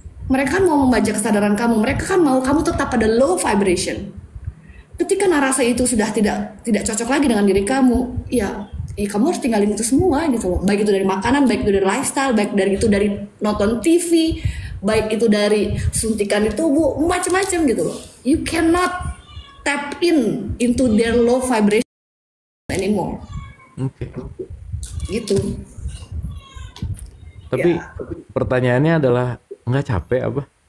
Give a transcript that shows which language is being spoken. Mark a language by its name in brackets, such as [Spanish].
[Indonesian] Mereka kan mau membaca kesadaran kamu, mereka kan mau kamu tetap pada low vibration. Ketika narasi itu sudah tidak cocok lagi dengan diri kamu, ya kamu harus tinggalin itu semua gitu loh. Baik itu dari makanan, baik itu dari lifestyle, baik dari nonton TV, baik itu dari suntikan di tubuh, macam-macam gitu loh. [English] You cannot tap into their low vibration anymore. [Indonesian] Oke. Gitu. Tapi pertanyaannya adalah, nggak capek apa?